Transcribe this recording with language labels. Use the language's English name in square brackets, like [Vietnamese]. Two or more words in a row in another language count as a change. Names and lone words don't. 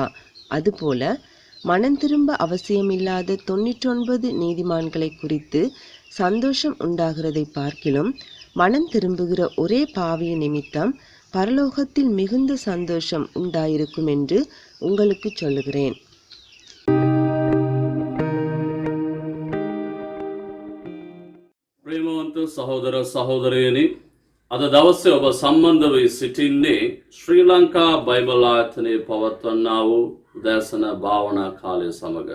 [Tamil] அதுபோல மனம் திரும்ப அவசியமில்லாத 99 நீதிமான்களை குறித்து சந்தோஷம் உண்டாகிறதை பார்க்கிலும் மனம் திரும்புகிற ஒரே பாவியின் நிமித்தம் பரலோகத்தில் மிகுந்த சந்தோஷம் உண்டாயிருக்கும் என்று உங்களுக்கு சொல்லுகிறேன். [Sinhala] ප්‍රේමවන්ත සහෝදර සහෝදරයනි, අද දවසේ ඔබ සම්බන්ධ වී සිටින්නේ ශ්‍රී ලංකා බයිබල් ආයතනයේ පවත්වන්නා වූ උදෑසන භාවනා කාලය සමග.